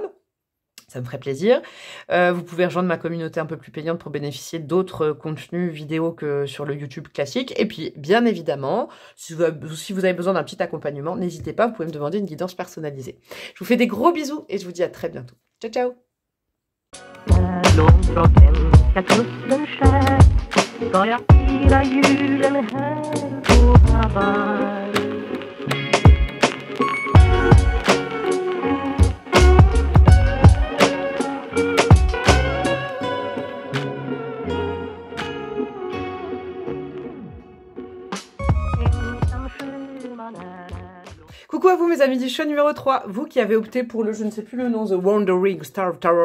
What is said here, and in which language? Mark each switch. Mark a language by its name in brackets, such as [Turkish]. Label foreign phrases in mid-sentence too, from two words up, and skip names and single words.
[French] Ça me ferait plaisir. Vous pouvez rejoindre ma communauté un peu plus payante pour bénéficier d'autres contenus vidéo que sur le YouTube classique. Et puis, bien évidemment, si vous avez besoin d'un petit accompagnement, n'hésitez pas, vous pouvez me demander une guidance personnalisée. Je vous fais des gros bisous et je vous dis à très bientôt. [Italian] Ciao, ciao! [Swedish] Långtråken ska kusten skär. Ska jag fira julen här på Hawaii? [French] Coucou à vous mes amis du show numéro 3, vous qui avez opté pour le, je ne sais plus le nom, [English] The Wandering Star Tower.